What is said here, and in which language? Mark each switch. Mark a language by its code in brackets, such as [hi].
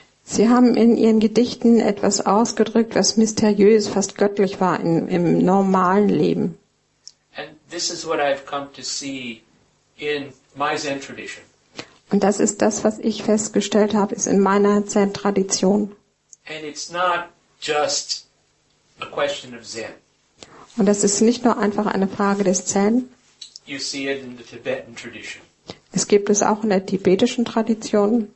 [de] Sie haben in ihren Gedichten etwas ausgedrückt, was mysteriös, fast göttlich war im normalen Leben. [en] And this is what I've come to see in my Zen tradition. [de] Und das ist das, was ich festgestellt habe, ist in meiner Zen-Tradition. [en] And it's not just a question of Zen. [de] Und das ist nicht nur einfach eine Frage des Zen. [en] You see it in the Tibetan tradition, [de] Es gibt es auch in der tibetischen Tradition,